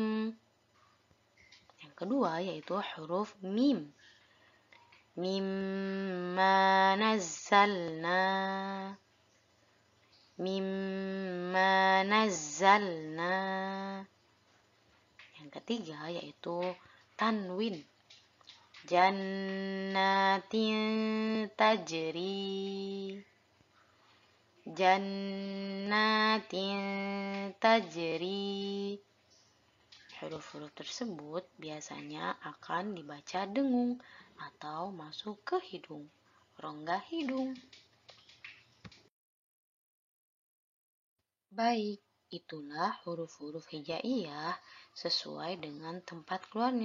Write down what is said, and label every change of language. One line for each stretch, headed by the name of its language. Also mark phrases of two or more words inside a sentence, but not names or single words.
Indonesian: Yang kedua yaitu huruf mim.
Arabic: مما نزلنا، مما نزلنا.
Indonesian: Yang ketiga yaitu tanwin.
Arabic: جنات تجري، جنات تجري.
Indonesian: Huruf-huruf tersebut biasanya akan dibaca dengung atau masuk ke hidung, rongga hidung. Baik, Itulah huruf-huruf hijaiyah sesuai dengan tempat keluarnya.